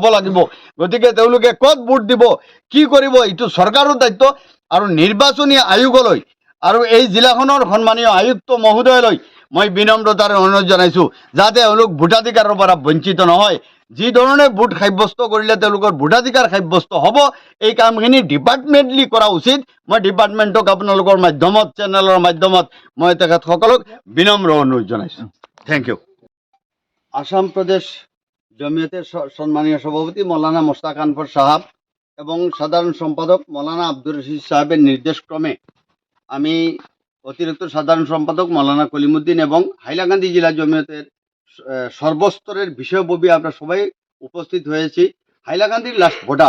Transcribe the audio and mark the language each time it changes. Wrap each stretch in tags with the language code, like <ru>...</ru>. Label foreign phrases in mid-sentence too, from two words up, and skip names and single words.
<as>লাগিব গতিকে তেওঁলোকে ক'ত ভোট দিব কি কৰিব এইটো চৰকাৰৰ দায়িত্ব আৰু নিৰ্বাচনী আয়োগলৈ আৰু এই জিলাখনৰ সন্মানীয় আয়ুক্ত মহোদয়লৈ মই বিনম্ৰতাৰে অনুৰোধ জনাইছোঁ যাতে এওঁলোক ভোটাধিকাৰৰ পৰা বঞ্চিত নহয় যি ধৰণে ভোট সাব্যস্ত কৰিলে তেওঁলোকৰ ভোটাধিকাৰ সাব্যস্ত হ'ব এই কামখিনি ডিপাৰ্টমেণ্টলি কৰা উচিত মই ডিপাৰ্টমেণ্টক আপোনালোকৰ মাধ্যমত চেনেলৰ মাধ্যমত মই তেখেতসকলক বিনম্ৰ অনুৰোধ জনাইছোঁ</as> <en>thank you</en> <bn>আসাম প্ৰদেশ জমিয়তের সম্মানীয় সভাপতি মৌলানা মুস্তাক আনওয়ার সাহেব এবং সাধারণ সম্পাদক মৌলানা আব্দুর রশিদ সাহেবের নির্দেশক্রমে আমি অতিরিক্ত সাধারণ সম্পাদক মৌলানা কলিমুদ্দিন এবং হাইলাকান্দি জেলা জমিয়তের সর্বস্তরের বিষয়ববী আমরা সবাই উপস্থিত হয়েছি হাইলাকান্দির</bn> <en>last border</en>